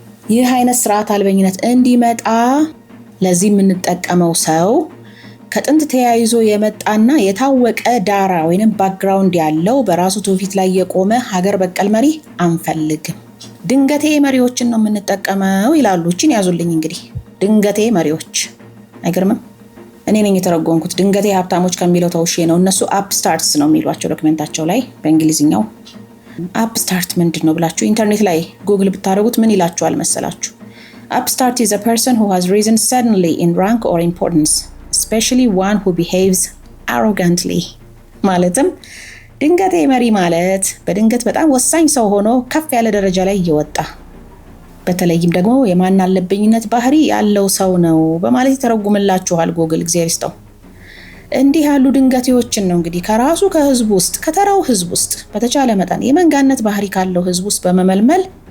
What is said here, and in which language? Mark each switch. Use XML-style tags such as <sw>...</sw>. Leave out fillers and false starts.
<am>ይህ አይነት ስርዓት አልበኝነት እንዲመጣ ለዚህ የምንጠቀመው ሰው ከጥንት ተያይዞ የመጣና የታወቀ ዳራ ወይንም ባክግራውንድ ያለው በራሱ ትውፊት ላይ የቆመ ሀገር በቀል መሪ አንፈልግም፣ ድንገቴ መሪዎችን ነው የምንጠቀመው ይላሉ። እቺን ያዙልኝ እንግዲህ ድንገቴ መሪዎች። አይገርምም? እኔ ነኝ የተረጎምኩት። ድንገቴ ሀብታሞች ከሚለው ተውሼ ነው። እነሱ አፕስታርትስ ነው የሚሏቸው ዶክመንታቸው ላይ በእንግሊዝኛው። አፕስታርት ምንድን ነው ብላችሁ ኢንተርኔት ላይ ጉግል ብታደርጉት ምን ይላችኋል መሰላችሁ?</am> <en>Upstart is a person who has risen suddenly in rank or importance, especially one who behaves arrogantly.</en> <am>ማለትም ድንገቴ መሪ ማለት በድንገት በጣም ወሳኝ ሰው ሆኖ ከፍ ያለ ደረጃ ላይ እየወጣ በተለይም ደግሞ የማናለብኝነት ባህሪ ያለው ሰው ነው በማለት ይተረጉምላችኋል ጉግል። እግዚአብሔር ይስጠው። እንዲህ ያሉ ድንገቴዎችን ነው እንግዲህ ከራሱ ከህዝብ ውስጥ ከተራው ህዝብ ውስጥ በተቻለ መጠን የመንጋነት ባህሪ ካለው ህዝብ ውስጥ በመመልመል</am>